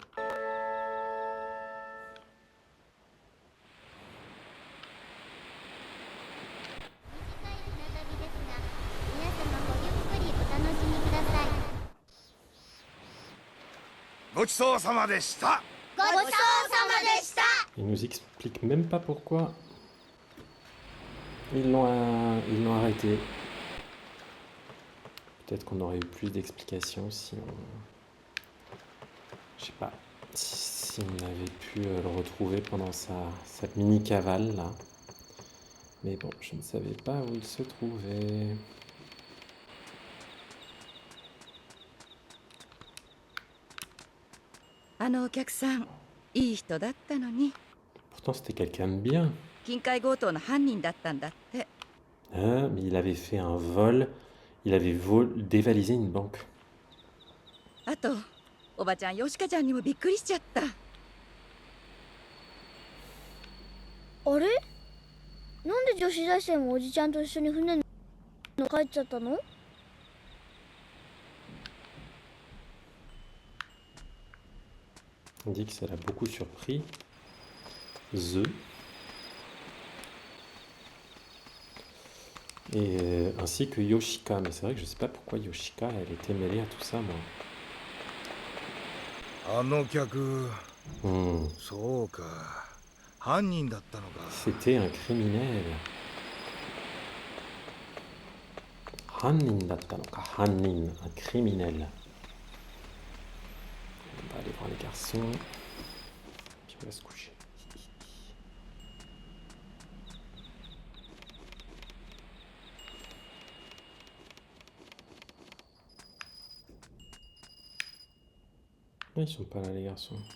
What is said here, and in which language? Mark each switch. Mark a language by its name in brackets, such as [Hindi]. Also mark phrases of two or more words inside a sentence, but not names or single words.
[Japanese] ごちそうさまでした。ごちそうさまでした。 [French] Ils nous expliquent même pas pourquoi ils l'ont arrêté. Peut-être qu'on aurait eu plus d'explications si on... Je sais pas, si on avait pu le retrouver pendant sa mini-cavale là. Mais bon, je ne savais pas où il se trouvait. Pourtant, c'était quelqu'un de bien. Ah, mais il avait fait un vol. Il avait dévalisé une banque. [Japanese] おばちゃん、ヨシカちゃんにもびっくりしちゃった。あれなんで女子大生もおじちゃんと一緒に船の帰っちゃったの？ [French] On dit que ça l'a beaucoup surpris. Et ainsi que Yoshika. Mais c'est vrai que je sais pas pourquoi Yoshika, elle était mêlée à tout ça, moi. [Japanese] あの客、そうか、犯人だったのか。 [French] C'était un criminel. [Japanese] 犯人だったのか、犯人, [French] un criminel. On va aller voir les garçons. Puis on va se coucher. Ils sont pas là, les garçons.